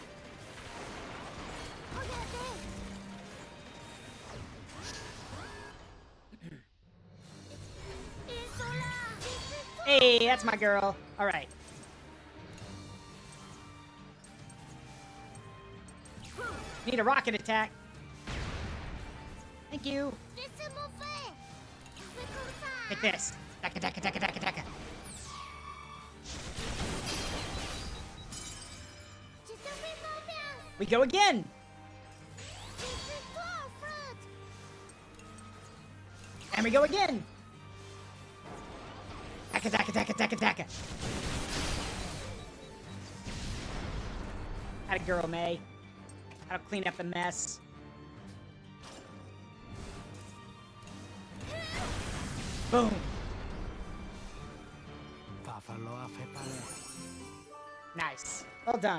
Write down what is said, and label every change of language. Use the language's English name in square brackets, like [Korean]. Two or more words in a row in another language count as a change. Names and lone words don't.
[English] Hey, that's my girl. All right. Need a rocket attack. Thank you. Take this. Daka, daka, daka, daka, daka. We go again. And we go again. Daka, daka, daka, daka, daka. Had a girl, May. Gotta clean up the mess. Boom. Nice. Well done.